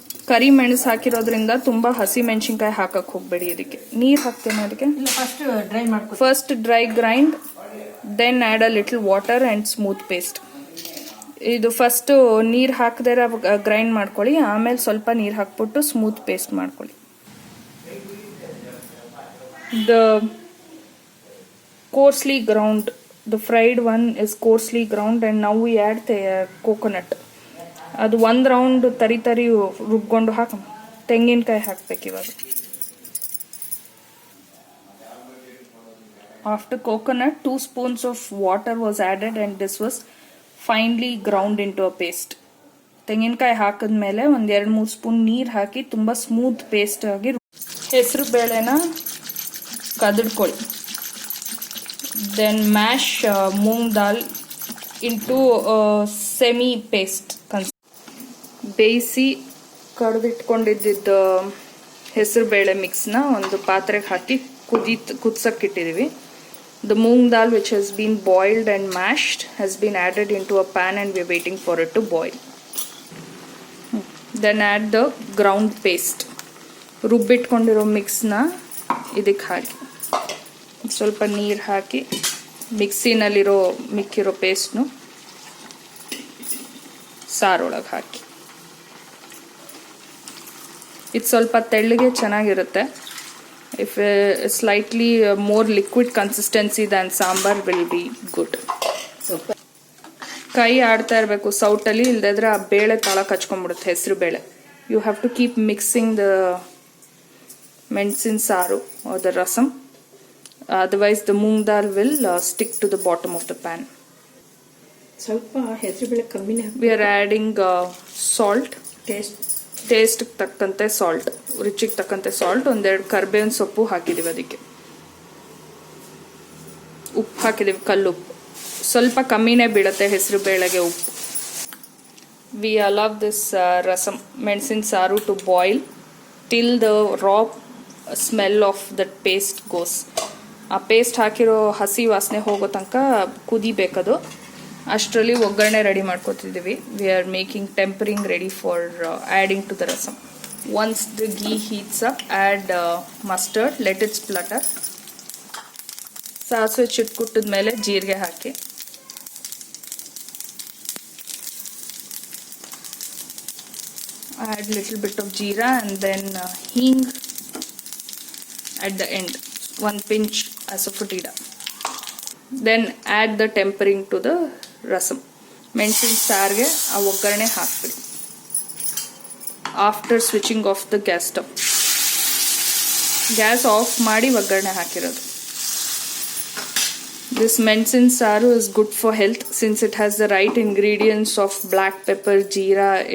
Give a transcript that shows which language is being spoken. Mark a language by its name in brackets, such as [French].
[Kannada] ಕರಿ ಮೆಣಸು ಹಾಕಿರೋದ್ರಿಂದ ತುಂಬ ಹಸಿ ಮೆಣಸಿನ್ಕಾಯಿ ಹಾಕಕ್ಕೆ ಹೋಗಬೇಡಿ. ಇದಕ್ಕೆ ನೀರು ಹಾಕ್ತೇನೆ. ಅದಕ್ಕೆ [English] First dry grind, then add a little water and smooth paste. [Kannada] ಇದು ಫಸ್ಟು ನೀರು ಹಾಕದೇ ಗ್ರೈಂಡ್ ಮಾಡ್ಕೊಳ್ಳಿ, ಆಮೇಲೆ ಸ್ವಲ್ಪ ನೀರು ಹಾಕ್ಬಿಟ್ಟು ಸ್ಮೂತ್ ಪೇಸ್ಟ್ ಮಾಡ್ಕೊಳ್ಳಿ. [English] The coarsely ground, the fried one is coarsely ground and now we add the coconut. [Kannada] ಅದು 1 ರೌಂಡ್ ತರಿ ರುಬ್ಕೊಂಡು ತೆಂಗಿನಕಾಯಿ ಹಾಕ್ಬೇಕು ಇವಾಗ. [English] After coconut, 2 spoons of water was added and this was finely ground into a paste. [Kannada] ತೆಂಗಿನಕಾಯಿ ಹಾಕಿದ್ಮೇಲೆ 1-2-3 spoon ನೀರು ಹಾಕಿ ತುಂಬ ಸ್ಮೂತ್ ಪೇಸ್ಟ್ ಆಗಿ ಹೆಸರು ಬೇಳೆನ ಕದಡ್ಕೊಳ್ಳಿ. [English] then mash moong dal into semi paste [Kannada] ಬೇಯಿಸಿ ಕಡ್ದಿಟ್ಕೊಂಡಿದ್ದ ಹೆಸರು ಬೇಳೆ ಮಿಕ್ಸ್ನ ಒಂದು ಪಾತ್ರೆಗೆ ಹಾಕಿ ಕುದಿಸಕ್ಕಿಟ್ಟಿದ್ದೀವಿ. [English] The moong dal which has been boiled and mashed has been added into a pan and we are waiting for it to boil. Then add the ground paste. [Kannada] ರುಬ್ಬಿಟ್ಕೊಂಡಿರೋ ಮಿಕ್ಸ್ನ ಇದಕ್ಕೆ ಹಾಕಿ ಸ್ವಲ್ಪ ನೀರು ಹಾಕಿ ಮಿಕ್ಸಿನಲ್ಲಿರೋ ಮಿಕ್ಕಿರೋ ಪೇಸ್ಟ್ನು ಸಾರೊಳಗೆ ಹಾಕಿ. ಇದು ಸ್ವಲ್ಪ ತೆಳ್ಳಗೆ ಚೆನ್ನಾಗಿರುತ್ತೆ. [English] If slightly more liquid consistency than sambar will be good. [Kannada] ಕೈ ಆಡ್ತಾ ಇರಬೇಕು ಸೌಟಲ್ಲಿ, ಇಲ್ಲದಿದ್ರೆ ಆ ಬೇಳೆ ತಳ ಕಚ್ಕೊಂಡ್ಬಿಡುತ್ತೆ ಹೆಸರು ಬೇಳೆ. [English] You have to keep mixing the menasina saaru or the rasam, otherwise the moong dal will stick to the bottom of the pan. [Kannada] ಸ್ವಲ್ಪ ಹೆಸರು ಬೇಳೆ ಕಮ್ಮಿನೇ. [English] We are adding salt, [Kannada] taste ತಕ್ಕಂತೆ ಸಾಲ್ಟ್, ರುಚಿಗೆ ತಕ್ಕಂತೆ ಸಾಲ್ಟ್, ಒಂದೆರಡು ಕರ್ಬೇವಿನ ಸೊಪ್ಪು ಹಾಕಿದ್ದೀವಿ, ಅದಕ್ಕೆ ಉಪ್ಪು ಹಾಕಿದ್ದೀವಿ, ಕಲ್ಲುಪ್ಪು ಸ್ವಲ್ಪ ಕಮ್ಮಿನೇ ಬೀಳುತ್ತೆ ಹೆಸರು ಬೇಳೆಗೆ ಉಪ್ಪು. [English] We allow this rasam menasina saaru to boil till the raw smell of that paste goes. [Kannada] ಆ ಪೇಸ್ಟ್ ಹಾಕಿರೋ ಹಸಿ ವಾಸನೆ ಹೋಗೋ ತನಕ ಕುದಿಬೇಕದು. ಅಷ್ಟರಲ್ಲಿ ಒಗ್ಗರಣೆ ready ಮಾಡ್ಕೊತಿದ್ದೀವಿ. [English] We are making tempering ready for adding to the rasam. Once the ghee heats up, add mustard, let it splatter. [Kannada] ಸಾಸಿವೆ ಚಿಟ್ಕುಟ್ಟಿದ ಮೇಲೆ ಜೀರಿಗೆ ಹಾಕಿ [English] add little bit of jeera and then hing at the end, one pinch asafoetida. Then add the tempering to the rasam. [Kannada] ಮೆಣಸಿನ ಸಾರಿಗೆ ಆ ಒಗ್ಗರಣೆ ಹಾಕ್ಬಿಡಿ. [English] after switching off the gas stove, [Kannada] gas off ಮಾಡಿ ಒಗ್ಗರಣೆ ಹಾಕಿರೋದು. [English] This menasina saaru is good for health since it has the right ingredients of black pepper, jeera.